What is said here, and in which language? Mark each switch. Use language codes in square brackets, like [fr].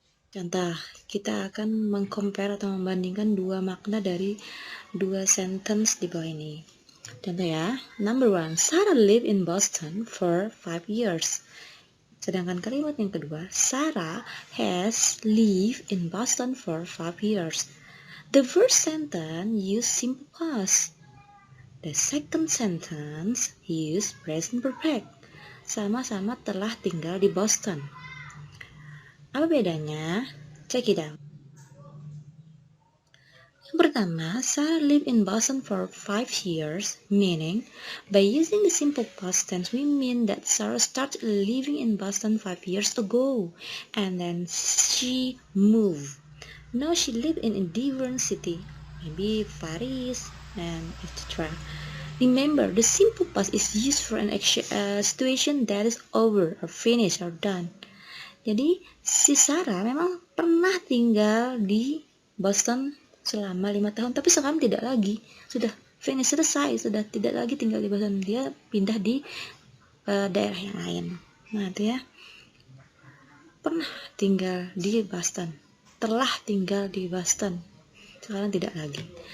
[id] Contoh, kita akan mengcompare atau membandingkan dua makna dari dua sentence di bawah ini. Contoh ya, [en] number 1, Sarah lived in Boston for 5 years. [id] Sedangkan kalimat yang kedua, [en] Sarah has lived in Boston for 5 years. The first sentence use simple past. The second sentence use present perfect. [id] Sama-sama telah tinggal di Boston. Apa bedanya? [en] Check it out. [id] Yang pertama, [en] Sarah lived in Boston for 5 years, meaning by using the simple past tense we mean that Sarah started living in Boston 5 years ago and then she moved. Now she lived in a different city, maybe Paris and etc. Remember, the simple past is used for an situation that is over or finished or done. [id] Jadi si Sarah memang pernah tinggal di Boston selama 5 tahun, tapi sekarang tidak lagi, sudah finish, selesai, sudah tidak lagi tinggal di Boston, dia pindah di daerah yang lain. Nah itu ya, pernah tinggal di Boston, telah tinggal di Boston, sekarang tidak lagi.